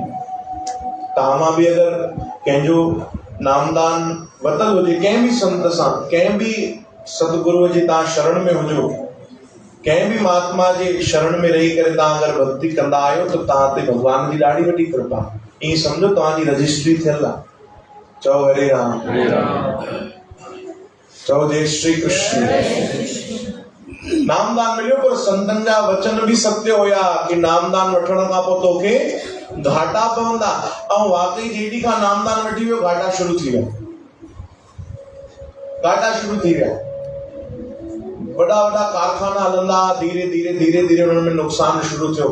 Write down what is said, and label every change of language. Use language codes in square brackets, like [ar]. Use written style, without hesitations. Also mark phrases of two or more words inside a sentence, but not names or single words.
[sd] तव्हां बि अगरि कंहिंजो नामदान वरितल हुजे, कंहिं बि संत सां, कंहिं बि सतगुरुअ जे तव्हां शरण में हुजो, कंहिं बि महात्मा जे शरण में रही करे तव्हां अगरि भक्ति कंदा आहियो, त तव्हां ते भगवान जी ॾाढी वॾी कृपा, ईअं सम्झो तव्हांजी रजिस्ट्री थियल आहे। चओ हरे राम। चओ जय श्री कृष्ण। नामदान मिलियो, पर संतन जा वचन बि सत्य हुया कि नामदान वठण खां पोइ तोखे घाटा पवंदा। ऐं वाकई जेॾी खां नामदान वठी वियो, घाटा शुरू थी विया, घाटा शुरू थी विया। वॾा वॾा कारखाना हलंदा, धीरे धीरे हुननि में नुक़सान शुरू थियो।